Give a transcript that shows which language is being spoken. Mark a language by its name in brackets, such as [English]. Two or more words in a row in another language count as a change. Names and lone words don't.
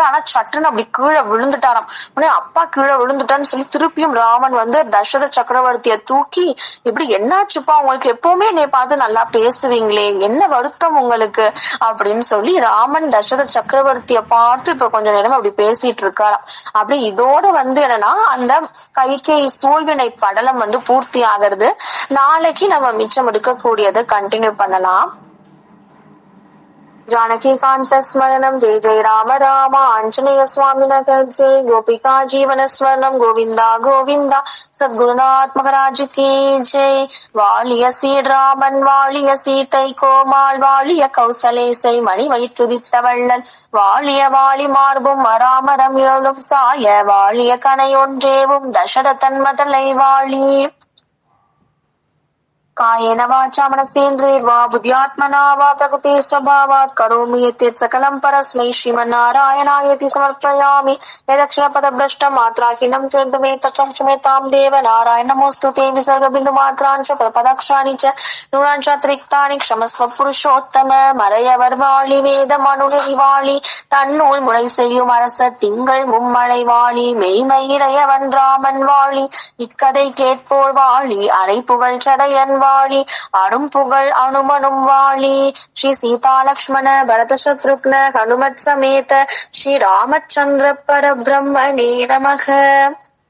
[Tamil] ஆனா சட்டுன்னு அப்படி கீழே விழுந்துட்டாராம். உடனே அப்பா கீழே விழுந்துட்டான்னு சொல்லி திருப்பியும் ராமன் தசரத சக்கரவர்த்திய தூக்கி, இப்படி என்னாச்சுப்பா, உங்களுக்கு எப்பவுமே என்னை பார்த்து நல்லா பேசுவீங்களே, என்ன வருத்தம் உங்களுக்கு அப்படின்னு சொல்லி ராமன் தசரத சக்கரவர்த்திய பார்த்து இப்ப கொஞ்ச நேரம் அப்படி பேசிட்டு இருக்காராம். அப்படி இதோட என்னன்னா அந்த கைகேயி சூழ்வினை படலம் பூர்த்தி ஆகிறது. நாளைக்கு நம்ம மிச்சம் எடுக்கக்கூடியதை கண்டினியூ பண்ணலாம். [Sanskrit] जानकी स्मरणं जय जय राम राम आंजनेय स्वामिन जय गोपिका जीवन स्वर्णम गोविंदा गोविंदा सद्गुरुनाथ [Hindi] महाराज की जय. [Tamil] வாழிய சீராமன் வாழிய சீத்தை கோமாள் வாழிய கௌசலேசை மணி வயிற்றுதித்த வள்ளல் வாழிய வாழி மார்பும் மராமரம் ஏழும் சாய வாழிய கனை ஒன்றேவும் தசரதன் மதலை வாழி. [Sanskrit] कायेन वाचा मनसेन्द्रियर्वा बुद्ध्यात्मना वा प्रकृते स्वभावात् करोमि यत् सकलं परस्मै श्रीमन्नारायणायति समर्पयामि. यदक्षरपदभ्रष्टं मात्राहीनं चेद्मे तत्त्वं क्षम्यतां देव नारायण नमोऽस्तु ते. विसर्गबिन्दुमात्रान् च पदक्षराणि च न्यूनानि च अतिरिक्तानि क्षमस्व पुरुषोत्तम. [Tamil] மறையவர் வாழி வேத மனுநெறி வாழி தன்னூல் முறை செய்யும் அரசர் திங்கள் மும்மழை வாழி மெய்மையிடையவன் ராமன் வாழி இக்கதை கேட்போர் வாழி அரை புகழ் சடையன் வாழி அரும் புகழ் அனுமனும் வாழி. [Sanskrit] श्री सीता लक्ष्मण भरत शत्रुघ्न हनुमत् समेत श्री रामचन्द्र परब्रह्मणे नमः.